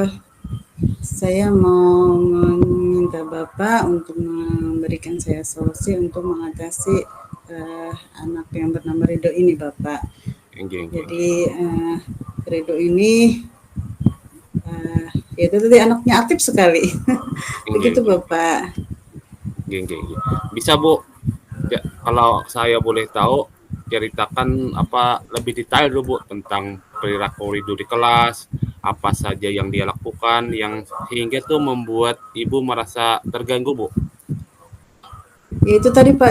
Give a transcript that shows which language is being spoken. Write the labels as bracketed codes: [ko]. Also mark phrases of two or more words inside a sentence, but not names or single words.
[id] saya mau meminta Bapak untuk memberikan saya solusi untuk mengatasi anak yang bernama Ridho ini, Bapak. [jv] Inggih, inggih, [id] Jadi inggih. Ridho ini itu tadi anaknya aktif sekali. Inggih, Begitu, [jv] inggih, inggih. [id] Bapak. [jv] Inggih, inggih, inggih. [id] Bisa Bu, ya, kalau saya boleh tahu, ceritakan apa lebih detail dulu Bu tentang perilaku Ridho di kelas, apa saja yang dia lakukan yang sehingga tuh membuat Ibu merasa terganggu Bu. Ya, itu tadi Pak.